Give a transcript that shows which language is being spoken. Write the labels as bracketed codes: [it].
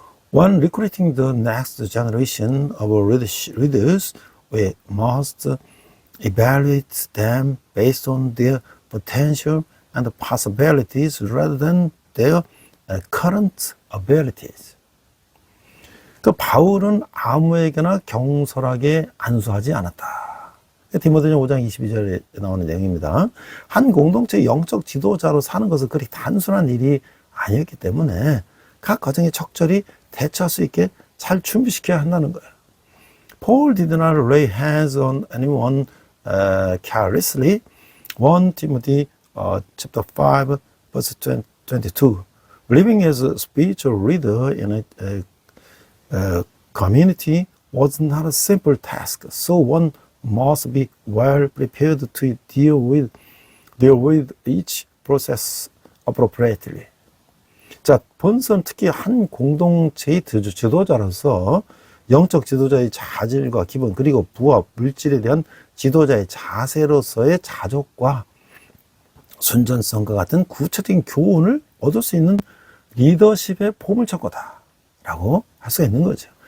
[en] When recruiting the next generation of leaders, we must evaluate them based on their potential and possibilities rather than their current abilities. [ko] 그 바울은 아무에게나 경솔하게 안수하지 않았다. 디모데전 5장 22절에 나오는 내용입니다. 한 공동체의 영적 지도자로 사는 것은 그리 단순한 일이 아니었기 때문에 각 과정에 적절히 대처할 수 있게 잘 준비시켜야 한다는 거예요. [en] Paul did not lay hands on anyone carelessly. 1 Timothy chapter 5 verse 22. Living as a spiritual leader in a community was not a simple task, so one must be well prepared to deal with each process appropriately. [ko] 자, 본선 특히 한 공동체의 지도자로서 영적 지도자의 자질과 기본 그리고 부업, 물질에 대한 지도자의 자세로서의 자족과 순전성과 같은 구체적인 교훈을 얻을 수 있는 리더십의 보물창고다라고 할 수가 있는 거죠.